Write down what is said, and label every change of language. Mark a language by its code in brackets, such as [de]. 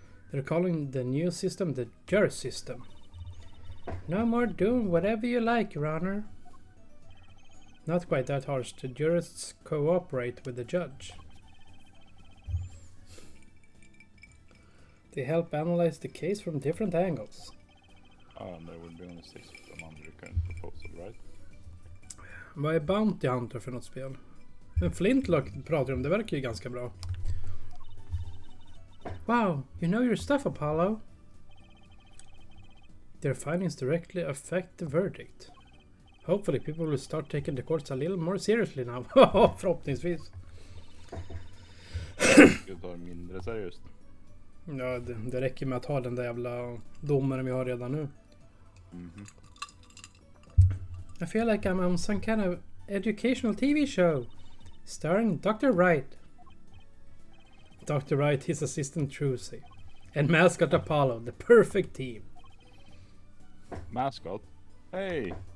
[en] They're calling the new system the juror system. No more doing whatever you like, Your Honor. Not quite that harsh. The jurists cooperate with the judge. They help analyze the case from different angles. And there will be only 6 of them under the current proposal, right? [sv] Vad är Bounty Hunter för något spel? Men Flintlock pratar om, det verkar ju ganska bra. [en] Wow, you know your stuff, Apollo. Their findings directly affect the verdict. Hopefully people will start taking the courts a little more seriously now. [sv] Förhoppningsvis. Ska ta det mindre seriöst. Ja, det räcker med att ha den där jävla domaren vi har redan nu. Mhm. [en] I feel like I'm on some kind of educational TV show starring Dr. Wright. Dr. Wright, his assistant Trucy, and mascot Apollo, the perfect team. Mascot? Hey!